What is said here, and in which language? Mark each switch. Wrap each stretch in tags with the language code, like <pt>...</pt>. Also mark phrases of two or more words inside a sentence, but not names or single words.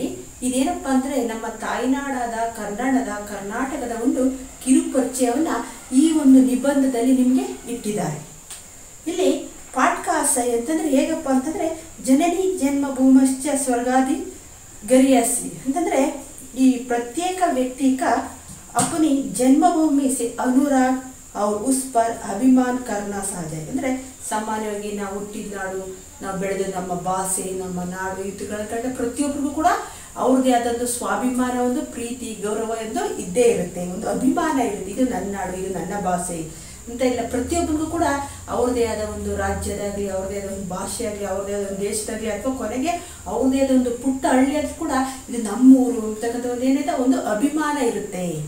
<kn>ಇದೇನಪ್ಪ ಅಂದ್ರೆ ನಮ್ಮ ತಾಯ್ನಾಡಾದ ಕರ್ನಾಟಕದ ಒಂದು ಕಿರು ಪರಿಚಯವನ್ನ ಈ ಒಂದು ನಿಬಂಧದಲ್ಲಿ ನಿಮಗೆ ಇಟ್ಟಿದ್ದಾರೆ. ಇಲ್ಲಿ ಪಾಠ್ಕಾಸ ಅಂತಂದ್ರೆ ಹೇಗಪ್ಪ ಅಂತಂದ್ರೆ</kn> <sa>ಜನನಿ ಜನ್ಮ ಭೂಮಶ್ಚ ಸ್ವರ್ಗಾದಿ ಗರಿಯಾಸಿ</sa> <kn>ಅಂತಂದ್ರೆ ಈ</kn> <hi>प्रत्येक व्यक्ति का अपनी जन्मभूमि से अनुराग और उस पर अभिमान करना सहज है.</hi> <kn>ಅಂದರೆ ಸಾಮಾನ್ಯವಾಗಿ ನಾವು ಹುಟ್ಟಿದ ನಾಡು, ನಾವು ಬೆಳೆದ ನಮ್ಮ ಭಾಷೆ, ನಮ್ಮ ನಾಡು ಇವುಗಳ ಕಂಡ ಪ್ರತಿಯೊಬ್ಬರಿಗೂ ಕೂಡ ಅವ್ರದೇ ಆದಂಥ ಸ್ವಾಭಿಮಾನ, ಒಂದು ಪ್ರೀತಿ ಗೌರವ ಎಂದು ಇದ್ದೇ ಇರುತ್ತೆ, ಒಂದು ಅಭಿಮಾನ ಇರುತ್ತೆ. ಇದು ನನ್ನ ನಾಡು, ಇದು ನನ್ನ ಭಾಷೆ ಅಂತ ಇಲ್ಲ. ಪ್ರತಿಯೊಬ್ಬರಿಗೂ ಕೂಡ ಅವ್ರದೇ ಆದ ಒಂದು ರಾಜ್ಯದಾಗಲಿ, ಅವ್ರದೇ ಆದ ಒಂದು ಭಾಷೆ ಆಗಲಿ, ಅವ್ರದೇ ಆದ ಒಂದು ದೇಶದಾಗಲಿ, ಅಥವಾ ಕೊನೆಗೆ ಅವ್ರದೇ ಆದ ಒಂದು ಪುಟ್ಟ ಹಳ್ಳಿಯಾದ್ರೂ ಕೂಡ ಇದು ನಮ್ಮೂರು ಅಂತಕ್ಕಂಥ ಒಂದು ಏನಿದೆ ಒಂದು ಅಭಿಮಾನ ಇರುತ್ತೆ.</kn>